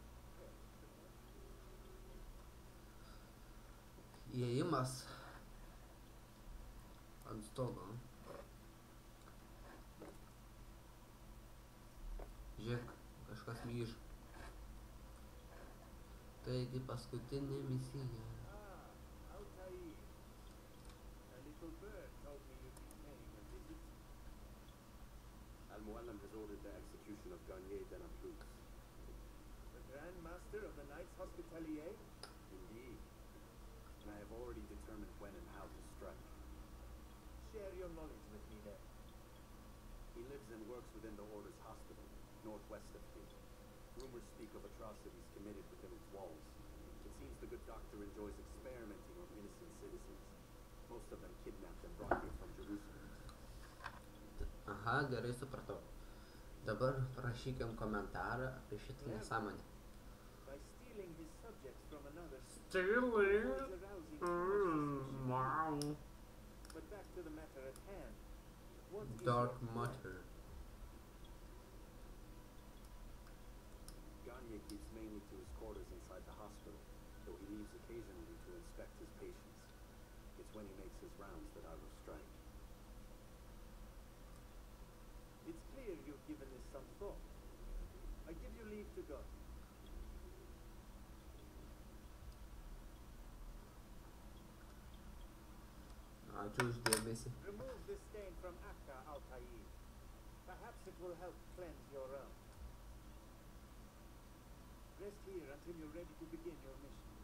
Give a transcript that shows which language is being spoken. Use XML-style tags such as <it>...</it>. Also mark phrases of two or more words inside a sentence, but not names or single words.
<lt>Įėjimas ant stogo. Žiūrėk, kažkas myš. Taigi paskutinė misija. Altair.</lt> <en>A little bird told me you'd be paying a visit. Al-Muallim has ordered the execution of Garnier de Naplouse. The Grand Master of the Knights Hospitalier? Indeed. And I have already determined when and how to strike. Share your knowledge with me then. He lives and works within the Order's hospital, northwest of here. Rumors speak of atrocities committed within its walls. It seems the good doctor enjoys experimenting on innocent citizens. Most of them kidnapped and brought here from Jerusalem.</en> <lt>Aha, gerai supratau. Dabar parašykim komentarą apie šitą nesąmonę.</lt> <en>By stealing his subjects from another. Stealing? Wow. But back to the matter at hand. What is Dark your matter. Garnier keeps mainly to his quarters inside the hospital, though he leaves occasionally to inspect his patients. It's when he makes his rounds that I will strike. It's clear you've given this some thought. I give you leave to go.</en> <lt>Ačiū už dėmesį.</lt> <en>Remove this stain from Akka, Altair. Perhaps it will help cleanse your realm. Rest here until you're ready to begin your mission.</en>